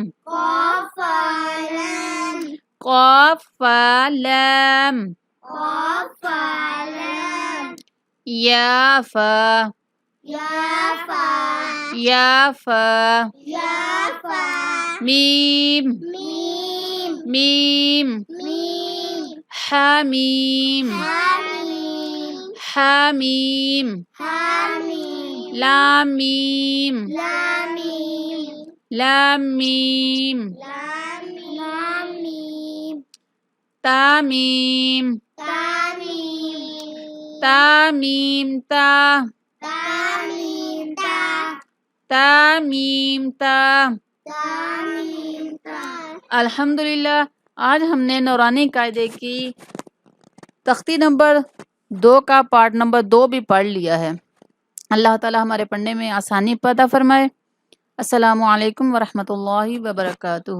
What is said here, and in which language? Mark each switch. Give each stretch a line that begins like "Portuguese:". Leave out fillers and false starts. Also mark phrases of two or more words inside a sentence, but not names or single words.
Arabic: قاف، فا، لام, قاف فا لام, قاف، فا، لام, يا فا, يا، فا, يا فا, يا، فا, मीम, मीम, मीम, मीम, हामीम, हामीम, हामीम, हामीम, लामीम, लामीम, लामीम, लामीम, तामीम, तामीम, تاميم تا, تاميم، تا, تاميم تا. تاميم، تا. अल्हम्दुलिल्लाह।
Urdu: آج ہم نے نورانی قاعدے کی تختی نمبر 2 کا پارٹ نمبر 2 بھی پڑھ لیا ہے. اللہ تعالیٰ ہمارے پڑھنے میں آسانی پیدا فرمائے.
Arabic: السلام عليكم ورحمة الله وبركاته.